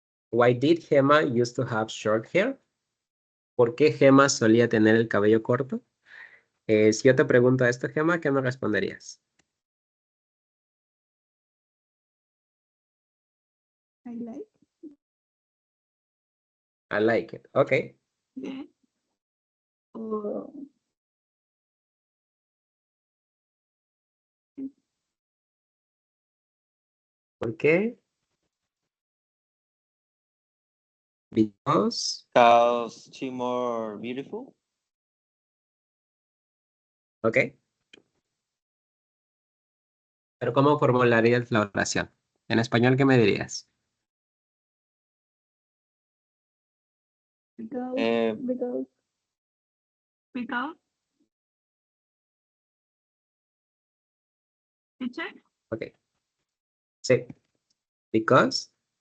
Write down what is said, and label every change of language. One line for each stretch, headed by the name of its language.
English: Why did Gemma used to have short hair?
Spanish: ¿Por qué Gemma solía tener el cabello corto? Si yo te pregunto esto, Gemma, ¿qué me responderías?
English: I like. I like it. Ok. Yeah. O
Spanish: ¿Por qué?
English: Because. Cause she more beautiful. Ok.
Spanish: Pero ¿cómo formularías la oración? En español, ¿qué me dirías?
English: because Eh, because because teacher.
Spanish: Ok. Sí.
English: Because.